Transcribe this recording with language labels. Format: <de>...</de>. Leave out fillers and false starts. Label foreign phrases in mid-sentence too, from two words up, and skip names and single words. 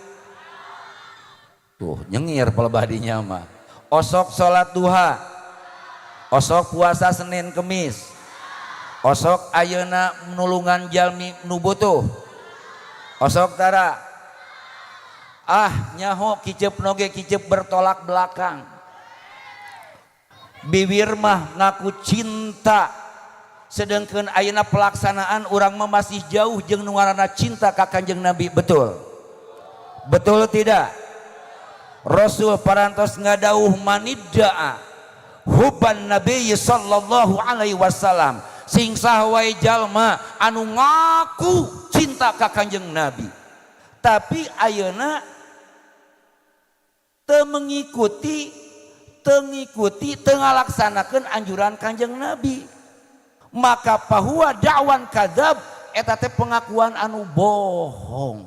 <su>Tuh nyengir pelebadinya mah. Osok sholat duha, osok puasa Senin Kemis, osok ayeuna nulungan jalmi nu butuh, osok tara nyaho kicep noge kicep</su> <id>bertolak belakang.</id> <su>Bibir mah ngaku cinta, sedangkan ayeuna pelaksanaan urang mah masih jauh jeung nu ngaranna cinta ka Kanjeng Nabi.</su> <id>Betul? Betul tidak?</id> <su>Rasul parantos ngadauh</su> <ar>من ادعى حب النبي صلى الله عليه وسلم,</ar> <su>sing saha jalma anu ngaku cinta ka Kanjeng Nabi tapi ayeuna teu mengikuti teu ngalaksanakeun anjuran Kanjeng Nabi, maka</su> <ar>فهو دعوى كذب,</ar> <su>eta teh pengakuan anu bohong.</su>